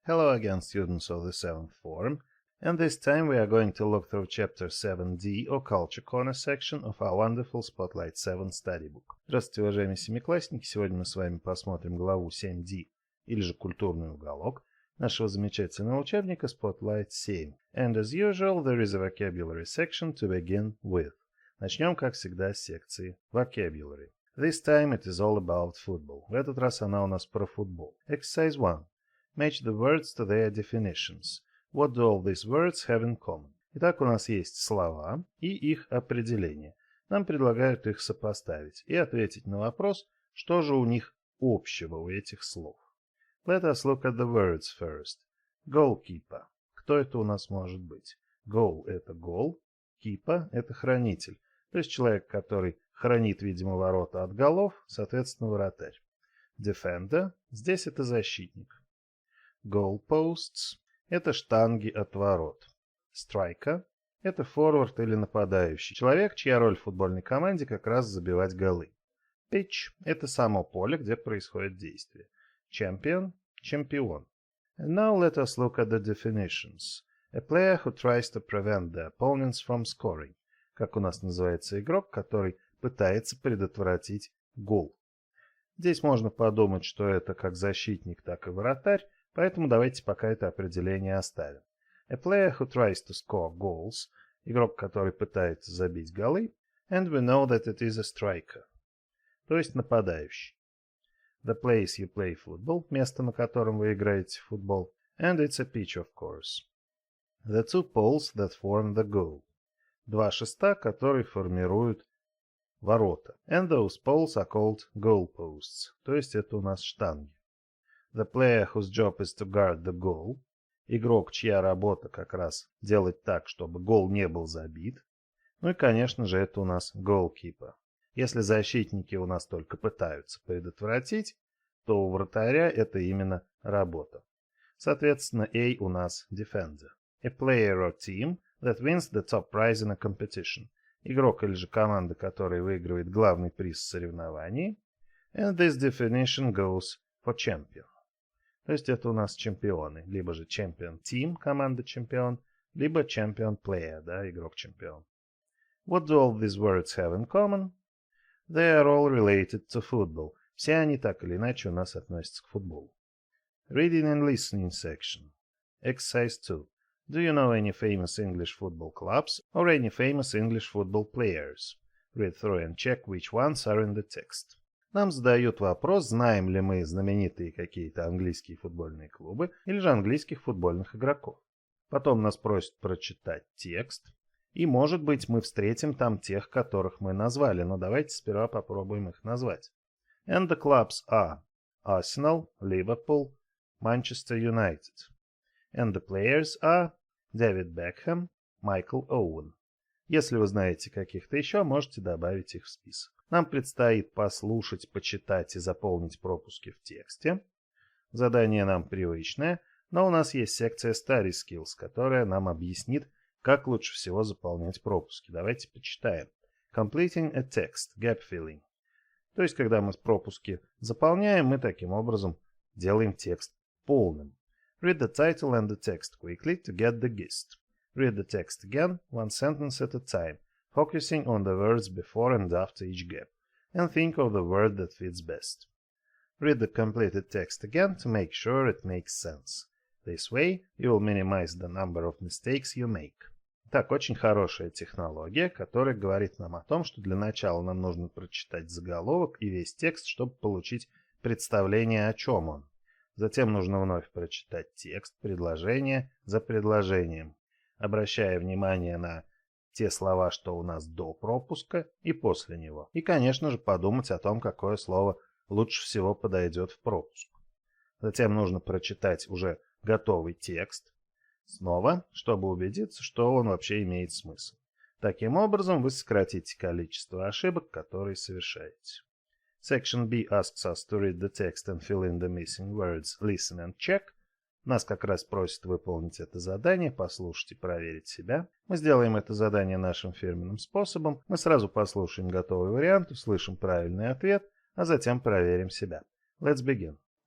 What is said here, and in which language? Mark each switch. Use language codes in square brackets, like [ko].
[en] Hello again, students of the 7th form, and this time we are going to look through Chapter 7D or Culture Corner section of our wonderful Spotlight 7 study book. [ru] Здравствуйте, уважаемые семиклассники! Сегодня мы с вами посмотрим главу 7D, или же Культурный уголок, нашего замечательного учебника Spotlight 7. [en] And as usual, there is a vocabulary section to begin with. [ru] Начнем, как всегда, с секции Vocabulary. [en] This time it is all about football. [ru] В этот раз она у нас про футбол. [en] Exercise 1. Match the words to their definitions. What do all these words have in common? [ru] Итак, у нас есть слова и их определение. Нам предлагают их сопоставить и ответить на вопрос, что же у них общего у этих слов. [en] Let us look at the words first. [ru] Goalkeeper. Кто это у нас может быть? Goal – это гол, keeper – это хранитель. То есть человек, который хранит, видимо, ворота от голов, соответственно, вратарь. Defender – здесь это защитник. Goalposts – это штанги от ворот. Striker – это форвард или нападающий. Человек, чья роль в футбольной команде как раз забивать голы. Pitch – это само поле, где происходит действие. Champion – чемпион. [en] And now let us look at the definitions. A player who tries to prevent the opponents from scoring. [ru] Как у нас называется игрок, который пытается предотвратить гол. Здесь можно подумать, что это как защитник, так и вратарь, поэтому давайте пока это определение оставим. [en] A player who tries to score goals. [ru] Игрок, который пытается забить голы. [en] And we know that it is a striker. [ru] То есть нападающий. [en] The place you play football. [ru] Место, на котором вы играете в футбол. [en] And it's a pitch, of course. The two poles that form the goal. [ru] Два шеста, которые формируют ворота. [en] And those poles are called goalposts. [ru] То есть это у нас штанги. [en] The player whose job is to guard the goal. [ru] Игрок, чья работа как раз делать так, чтобы гол не был забит. Ну и, конечно же, это у нас goalkeeper. Если защитники у нас только пытаются предотвратить, то у вратаря это именно работа. Соответственно, A у нас defender. [en] A player or team that wins the top prize in a competition. [ru] Игрок или же команда, которая выигрывает главный приз в соревновании. [en] And this definition goes for champion. [ru] То есть это у нас чемпионы. Либо же champion team, команда чемпион, либо champion player, да, игрок чемпион. [en] What do all these words have in common? They are all related to football. [ru] Все они так или иначе у нас относятся к футболу. [en] Reading and listening section. Exercise 2. Do you know any famous English football clubs or any famous English football players? Read through and check which ones are in the text. [ru] Нам задают вопрос, знаем ли мы знаменитые какие-то английские футбольные клубы или же английских футбольных игроков. Потом нас просят прочитать текст. И, может быть, мы встретим там тех, которых мы назвали, но давайте сперва попробуем их назвать. And the clubs are Arsenal, Liverpool, Manchester United. And the players are David Beckham, Michael Owen. Если вы знаете каких-то еще, можете добавить их в список. Нам предстоит послушать, почитать и заполнить пропуски в тексте. Задание нам привычное, но у нас есть секция Study Skills, которая нам объяснит, как лучше всего заполнять пропуски. Давайте почитаем. [en] Completing a text, gap filling. [ru] То есть, когда мы пропуски заполняем, мы таким образом делаем текст полным. [en] Read the title and the text quickly to get the gist. Read the text again, one sentence at a time, focusing on the words before and after each gap, and think of the word that fits best. Read the completed text again to make sure it makes sense. This way, you will minimize the number of mistakes you make. [ru] Так, очень хорошая технология, которая говорит нам о том, что для начала нам нужно прочитать заголовок и весь текст, чтобы получить представление, о чем он. Затем нужно вновь прочитать текст, предложение за предложением, обращая внимание на те слова, что у нас до пропуска и после него. И, конечно же, подумать о том, какое слово лучше всего подойдет в пропуск. Затем нужно прочитать уже готовый текст снова, чтобы убедиться, что он вообще имеет смысл. Таким образом, вы сократите количество ошибок, которые совершаете. [en] Section B asks us to read the text and fill in the missing words, listen and check. [ru] Нас как раз просят выполнить это задание, послушать и проверить себя. Мы сделаем это задание нашим фирменным способом. Мы сразу послушаем готовый вариант, услышим правильный ответ, а затем проверим себя. [en] Let's begin.